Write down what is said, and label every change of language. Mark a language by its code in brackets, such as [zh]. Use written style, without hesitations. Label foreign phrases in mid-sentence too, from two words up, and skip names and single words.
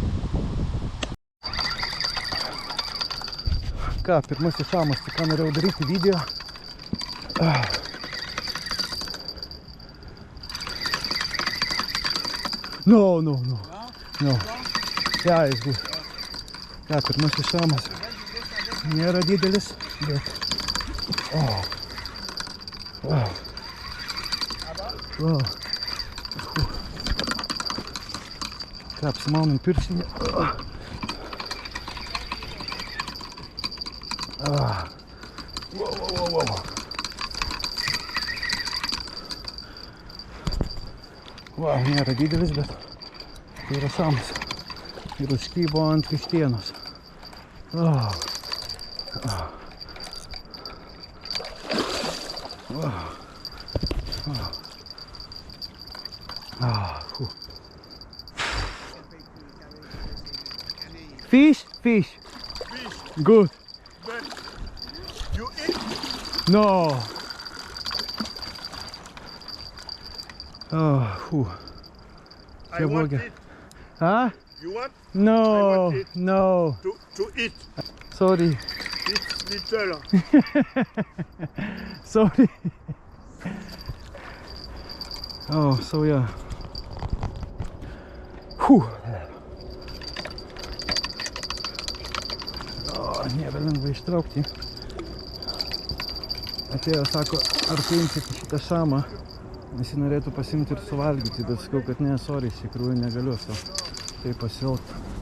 [lt] Ką, pirmasis šamas, tai ką norėjau daryti video. [en] No. [af] Ja, is goed. [lt] Ką, pirmasis šamas. Nėra didelis, bet... Ką, apsimaunam pirštinį. Wow, nėra didelis, bet tai yra šamas. Ir užkybo ant vištienos. [en] Fish. Good. But you eat? No. I want it. Huh? You want? No, I want it. no. To eat. Sorry. It's little. Sorry. So yeah. [lt] Nėra lengva ištraukti. Atėjo, sako, ar paimsit šitą šamą, nes jį norėtų pasimti ir suvalgyti, bet sakau, kad ne, sorry, iš tikrųjų negaliu taip pasielgti.